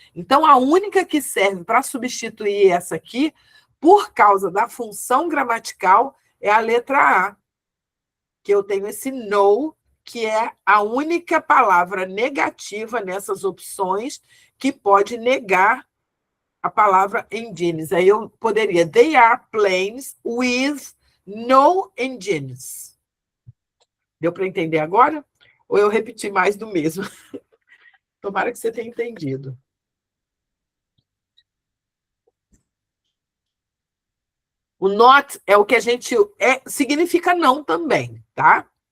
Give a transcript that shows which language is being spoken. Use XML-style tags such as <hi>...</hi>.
<pt>Então, a única que serve para substituir essa aqui, por causa da função gramatical, é a letra A, que eu tenho esse no, que é a única palavra negativa nessas opções que pode negar a palavra engines.</pt> <en>Aí eu poderia, they are planes with no engines.</en> <pt>Deu para entender agora? Ou eu repeti mais do mesmo? Tomara que você tenha entendido. O not é o que a gente... significa não também, tá?</pt>